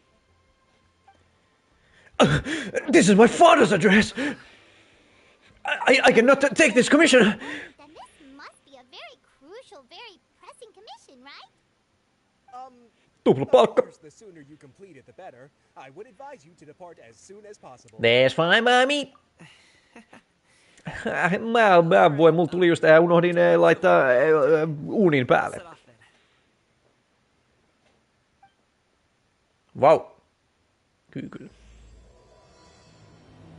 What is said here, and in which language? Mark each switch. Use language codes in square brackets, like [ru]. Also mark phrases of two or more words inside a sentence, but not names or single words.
[en] This is my father's address! I cannot take this commission! Then this must be a very crucial, very pressing commission, right? [fi] Tuplapalkka. [en] Of course, the sooner you complete it, the better. I would advise you to depart as soon as possible. That's fine by me. [fi] Mä voin, mulla tuli just unohdin laittaa uunin päälle. Vau. Kyllä.